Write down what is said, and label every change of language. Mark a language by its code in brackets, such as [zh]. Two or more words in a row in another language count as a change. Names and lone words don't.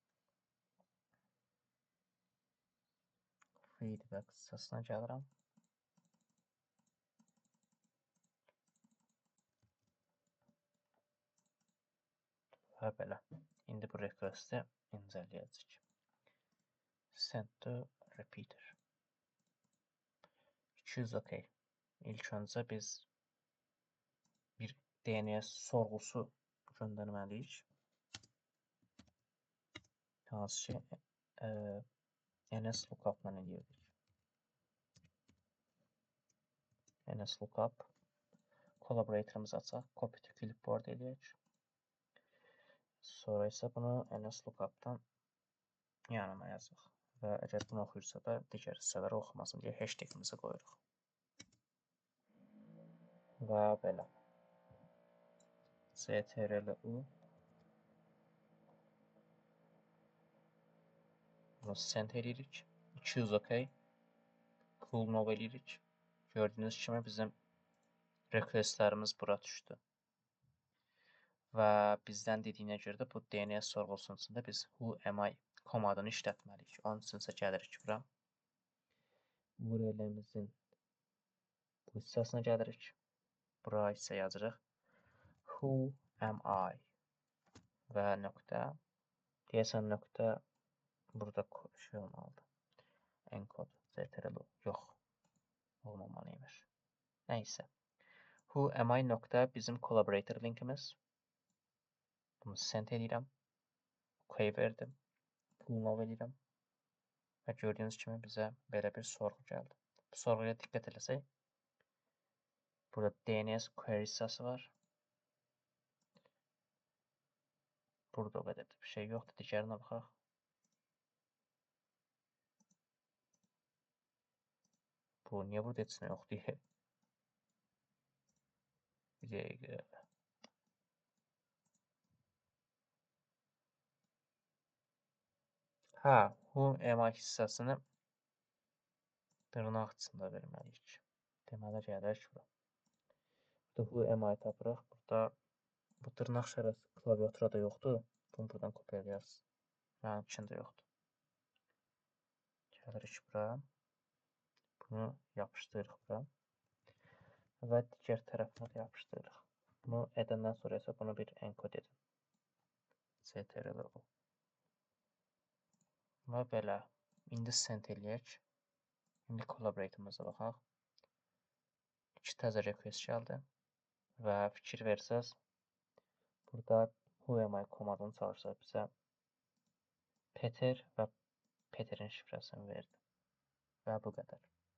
[az] Feedback hissəsinə gəlirəm. Və belə. İndi bu request'i incələyəcək. [en] Send to repeater. 200 OK. [az] İlk öncə biz bir DNS sorğusu göndərməliyik. Hansı ki NSLOOKUP-la eləyirdik. NSLOOKUP collaboratorımızı açaq. [en] Copy to clipboard [az] eləyək. Sonra isə bunu NSLOOKUP-dan yanına yazıq. Və əgər bunu oxuyursa da digər hissələri oxumasın deyə hashtagimizi qoyuruq. Və belə. CTRL-U bunu send edirik. 200 OK. Cool nov edirik. Gördüyünüz kimi bizim requestlərimiz bura düşdü. Və bizdən dediyinə görə də bu DNS sorğusunun içində biz [en] who am I [az] komandını işlətməliyik. Onun üçün isə gəlirik bura. URL-imizin bu hissəsinə gəlirik. Bura isə yazırıq [en] who am I [az] və nöqtə. Deyəsən nöqtə burada şey olmalıdır. Encode, CTRL-U. Yox. Olmamalıymış. Nəysə. [en] Who am I [az] nöqtə bizim collaborator linkimiz. Bunu send edirəm. OK verdim. Cool nov edirəm. Və gördüyünüz kimi bizə belə bir sorğu gəldi. Bu sorğuya diqqət eləsək. Burada [en] DNS query [az] hissəsi var. Burada o qədər bir şey yoxdur. Digərinə baxaq. Bu niyə burada heç nə yoxdur? Bir dəqiqə. Hə, [en] who am I [az] hissəsini dırnaq içində verməliyik. Deməli gəlirik bura. Burada [en] who am I [az] tapırıq. Burada bu dırnaq işarəsi klaviaturada yoxdur. Bunu buradan kopyalayarız. Mənim içində yoxdur. Gəlirik bura. Bunu yapışdırırıq bura. Və digər tərəfinə də yapışdırırıq. Bunu edəndən sonra isə bunu bir encode edin. CTRL-U. Və belə. İndi send eləyək. İndi collaboratorumuza baxaq. 2 təzə request gəldi. Və fikir versəz, burada [en] who am I [az] komandını çalışsa bizə Peter və Peterin şifrəsini verdi. Və bu qədər.